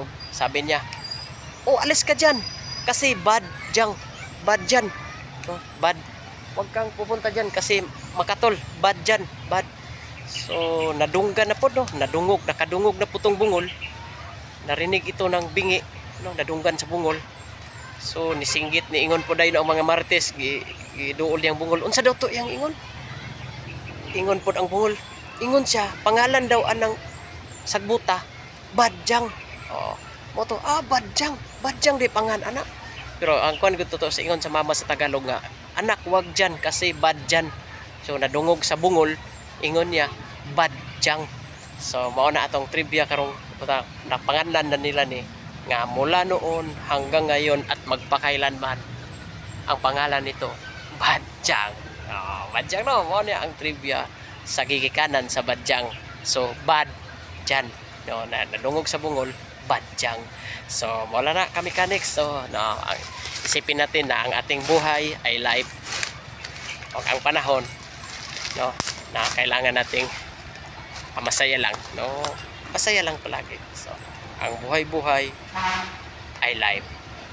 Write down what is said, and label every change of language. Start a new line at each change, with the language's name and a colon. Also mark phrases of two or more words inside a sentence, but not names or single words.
Filipino: Sabi niya, "Oh, alis ka dyan kasi bad dyan, no? Bad, wag kang pupunta dyan kasi makatol, bad dyan, bad."
Cebuano: So nadunggan na po, no? Nakadungog na putong bungol.
Filipino: Narinig ito ng bingi, no?
Cebuano: Nadunggan sa bungol. So nisinggit ni ingon po dayon ang mga martes, giduol yang bungol. Unsa daw to yang ingon? Ingon po ang bungol. Ingon siya, pangalan daw anang sagbuta, Badyang. Mo to, Badyang di pangan anak. Pero ang kuan gud to sa ingon sa mama sa Tagalog nga,
Filipino: "Anak, wag dyan kasi badyan."
Cebuano: So nadungog sa bungol, ingon niya, Badyang. So mao na atong trivia karong napanganlan na nila ni nga
Filipino: mula noon hanggang ngayon at magpakailanman ang pangalan nito,
Cebuano: Badyang. Badyang, no? Mao niya ang trivia sa gigikanan sa Badyang. So Badyan, no, nadungog sa bungol, Badyang. So wala na kami mechanics.
Filipino: So no, ang isipin natin na ang ating buhay ay life, o ang panahon, no, na kailangan nating masaya lang, no? Masaya lang palagi. So ang buhay-buhay ay life, no?